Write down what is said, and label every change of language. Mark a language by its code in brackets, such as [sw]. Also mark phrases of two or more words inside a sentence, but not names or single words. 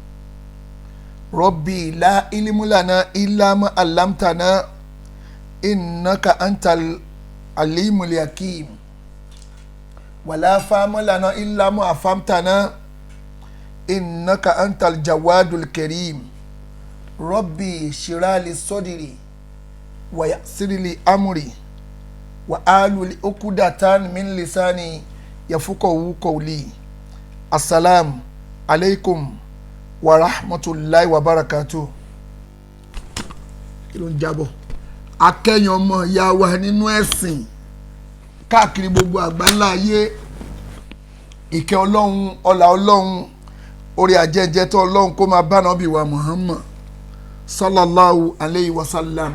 [ar] ربي لا علم لنا إلا ما علمتنا إنك أنت العليم الحكيم ولا فهم لنا إلا ما فهمتنا إنك أنت الجواد الكريم ربي اشرح لي صدري ويسر لي أمري واحلل عقدة من لساني يفقهوا قولي. السلام عليكم ورحمة الله وبركاته. [yo] kí ló ń jábọ̀ akẹ́yìn ọmọ ìyá wa nínú ẹ̀sìn káàkiri gbogbo àgbáńlá ayé, ìkẹ́ ọlọ́run, ọlá ọlọ́run, orí ajẹ́jẹ́ tó ọlọ́run kó máa bá Ànábì wa Muhammad [ar] صلى الله عليه وسلم.